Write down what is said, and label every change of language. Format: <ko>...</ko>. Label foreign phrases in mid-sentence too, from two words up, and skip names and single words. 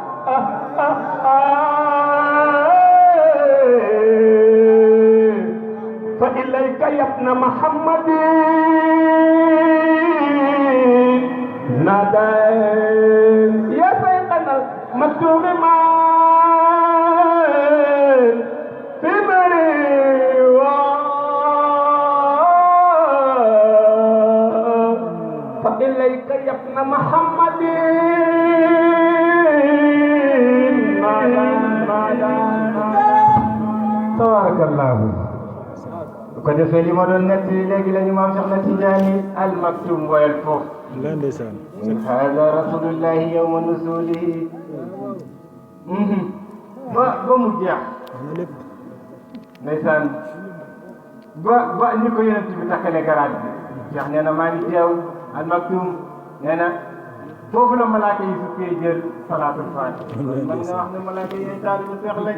<ar>فإليك يا ابن محمد نادى يا سيدنا المكتوب ما في فإليك يا ابن محمد</ar> <wo>tabarakallahu ko defee li ma doon nett léegi la ñu maam Cheikh na Tijaani al maktum woyal foofu ndeysaan</wo> <ar>هذا رسول الله يوم نزوله</ar> <wo>ba mu jeex ndeysaan ba ni ko yonent bi takkale garaat bi Cheikh nee na maa ngi teew al maktum nee na foofu la malaaka yi sukkee jël salaatul faatiha man nga wax ne malaaka yi taalibu Seex lañ</wo>